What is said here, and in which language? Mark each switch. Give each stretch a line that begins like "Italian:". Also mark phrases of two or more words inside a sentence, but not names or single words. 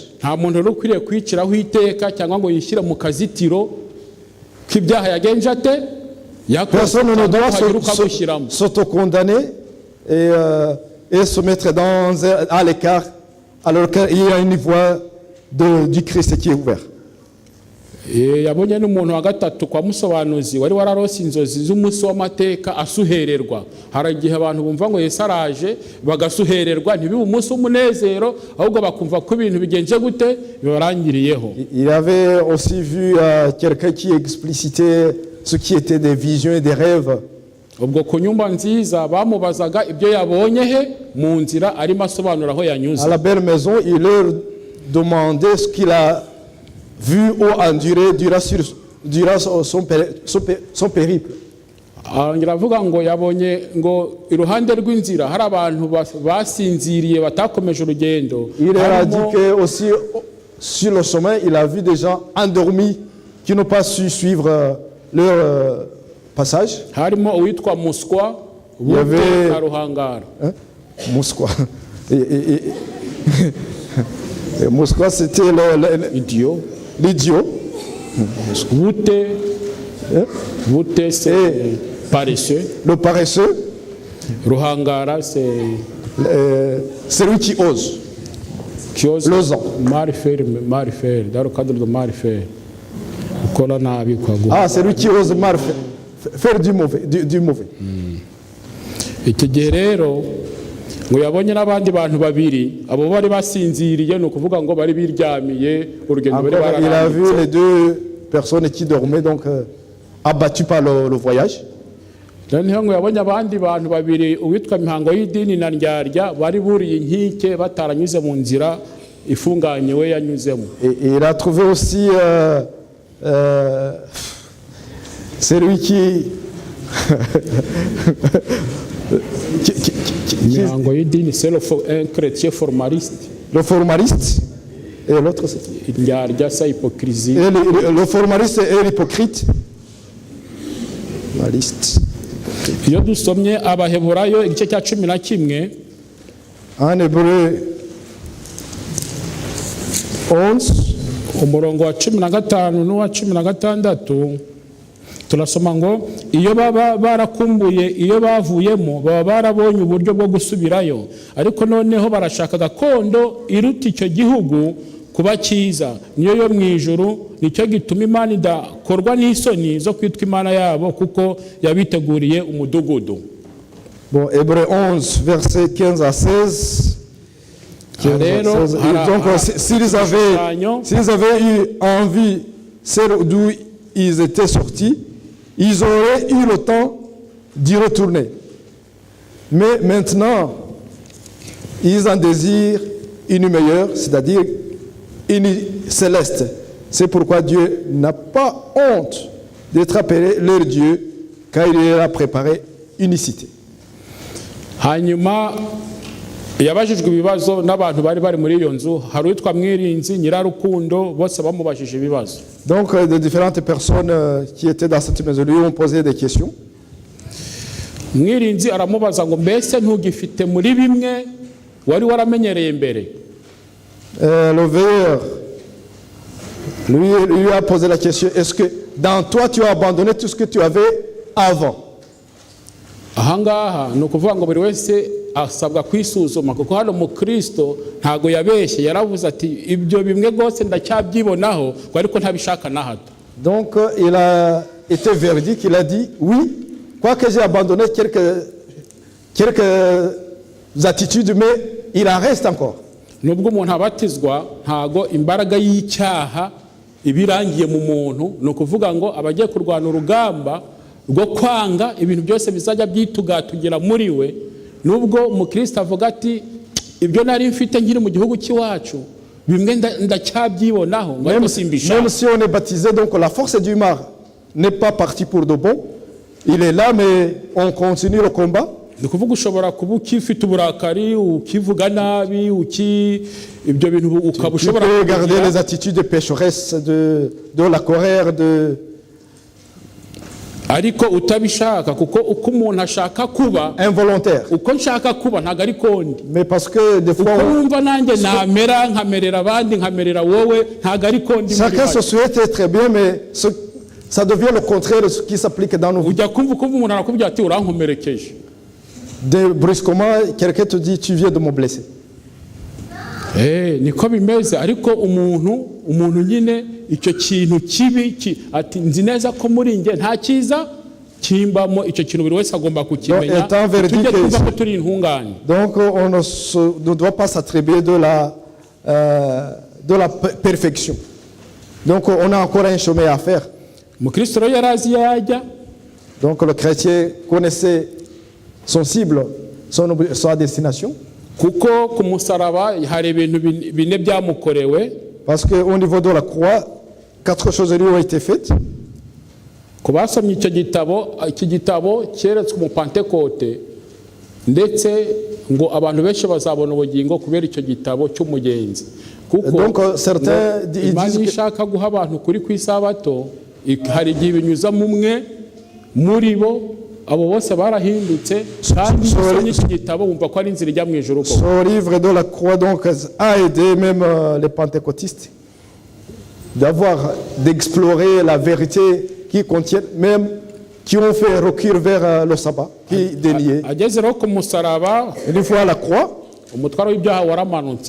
French: Personne ne doit s'auto-condamner et se mettre à l'écart alors qu'il y a une voie du Christ qui est ouverte.
Kinyarwanda: Yabonye n'umuntu wa gatatu kwa musobanuzi wari wararose inzozi z'umunsi w'amateka asuhererwa. Hari igihe abantu bumva ngo Yesu araje bagasuhererwa ntibibe umunsi w'umunezero ahubwo bakumva ko ibintu bigenje gute bibarangiriyeho.
French: Il avait aussi vu quelqu'un qui explicitait ce qui était des visions et des rêves.
Kinyarwanda: Ubwo ku nyumba nziza bamubazaga ibyo yabonye he mu nzira arimo asobanura aho yanyuze.
French: À la belle maison, il leur demandait ce qu'il a vu ou enduré durant son périple.
Kinyarwanda: Ngiravuga ngo yabonye ngo iruhande rw'inzira hari abantu basinziriye batakomeje urugendo.
French: Il a dit que aussi sur le chemin il a vu des gens endormis qui n'ont pas su suivre leur passage.
Kinyarwanda: Harimo uwitwa Muswa Bute na Ruhangara.
French: Muswa. Muswa c'était l'idiot. Bute c'est paresseux. Le paresseux. Ruhangara c'est celui qui ose. L'osant. Mal faire, dans le cadre de mal faire. Ah, celui qui ose mal faire du mauvais.
Kinyarwanda: Iki gihe rero ngo yabonye n'abandi bantu babiri abo bari basinziriye no kuvuga ngo bari biryamiye urugendo bari bararangije.
French: Il a vu les deux personnes qui dormaient donc abattues par le voyage.
Kinyarwanda: Noneho ngo yabonye abandi bantu babiri uwitwa Mihango y'idini na Ndyarya bari buriye inkike bataranyuze mu nzira ifunganye we yanyuzemo.
French: Et il a trouvé aussi celui qui Mihango y'idini c'est un chrétien formaliste. Le formaliste et l'autre c'est Ndyarya c'est hypocrisie. Et le formaliste et l'hypocrite. Formaliste.
Kinyarwanda: Iyo dusomye Abaheburayo igice cya 11
French: en Hébreu 11
Kinyarwanda: umurongo wa 15 n'uwa 16 turasoma ngo iyo baba barakumbuye iyo bavuyemo baba barabonye uburyo bwo gusubirayo ariko noneho barashaka gakondo iruta icyo gihugu kuba cyiza niyo yo mu ijuru nicyo gituma Imana idakorwa n'isoni zo kwitwa Imana yabo kuko yabiteguriye umudugudu.
French: Bon, Hébreu 11 verset 15 à 16. Donc s'ils avaient eu envie celle d'où ils étaient sortis, ils auraient eu le temps d'y retourner. Mais maintenant, ils en désirent une meilleure, c'est-à-dire une céleste. C'est pourquoi Dieu n'a pas honte d'être appelés leur Dieu, car il leur a préparé une cité.
Kinyarwanda: hanyuma yabajijwe ibibazo n'abantu bari bari muri iyo nzu, hari uwitwa Mwirinzi, Nyirarukundo, bose bamubajije ibibazo.
French: Donc de différentes personnes qui étaient dans cette maison lui ont posé des questions.
Kinyarwanda: Mwirinzi aramubaza ngo mbese ntugifite muri bimwe wari waramenyereye mbere?
French: Le veilleur lui a posé la question, est-ce que dans toi tu as abandonné tout ce que tu avais avant?
Kinyarwanda: Ahangaha ni ukuvuga ngo buri wese asabwa kwisuzuma, kuko hano mu Kristo ntago yabeshye, yaravuze ati ibyo bimwe rwose ndacyabyibonaho ariko ntabishaka na hato.
French: Donc il a été verdict, il a dit oui, quoique j'ai abandonné quelques attitudes, mais il en reste encore.
Kinyarwanda: Nubwo umuntu abatizwa ntago imbaraga y'icyaha ibirangiye mu muntu, ni ukuvuga ngo abagiye kurwana urugamba rwo kwanga ibintu byose bizajya byitugatugira muri we. Nubwo mu Kristo avuga ati ibyo nari mfite nkiri mu gihugu cy'iwacu bimwe ndacyabyibonaho,
French: même si on est baptisé, donc la force du mal n'est pas partie pour de bon, il est là mais on continue le combat.
Kinyarwanda: Ni kuvuga ushobora kuba ukifite uburakari, ukivuga nabi, ibyo bintu ukaba ushobora
French: garder les attitudes pécheresses de la colère,
Kinyarwanda: ariko utabishaka, kuko uko umuntu ashaka kuba
French: involontaire,
Kinyarwanda: uko nshaka kuba ntago ari kondi,
French: mais parce que des fois
Kinyarwanda: wumva nanjye namera nkamerera abandi nkamerera wowe, ntago ari kondi.
French: Chacun se souhaite être bien, mais ça devient le contraire de ce qui s'applique dans nos vies.
Kinyarwanda: Ujya kumva umuntu arakubwira ati urankomerekeje,
French: brusquement quelqu'un te dit tu viens de me blesser.
Kinyarwanda: Niko bimeze, ariko umuntu nyine icyo kintu kibi ati nzi neza ko muri nge nta cyiza kimbamo, icyo kintu buri wese agomba kukimenya, tujye twumva ko turi intungane.
French: Donc on ne doit pas s'attribuer de la perfection. Donc on a encore un chemin à faire.
Kinyarwanda: Mukristo rero yarazi yajya.
French: Donc le chrétien connaissait son cible, sa destination.
Kinyarwanda: Kuko ku musaraba hari ibintu bine byamukorewe,
French: parce que au niveau de la croix 4 choses lui ont été faites.
Kinyarwanda: Ku basomye icyo gitabo cyeretswe mu Pentecote, ndetse ngo abantu benshi bazabona ubugingo kubera icyo gitabo cy'umugenzi. Kuko certains Imana ishaka guha abantu kuri ku isabato, hari igihe binyuza mumwe muri bo, abo bose barahindutse kandi usomye iki gitabo wumva ko ari inzira ijya mu ijuru.
French: Ce livre de la croix donc a aidé même les pentecôtistes d'explorer la vérité qui contient, même qui ont fait recul vers le sabbat qui déniait.
Kinyarwanda: Ageze rero ku musaraba,
French: une fois à la croix,
Kinyarwanda: umutwaro w'ibyaha waramanutse,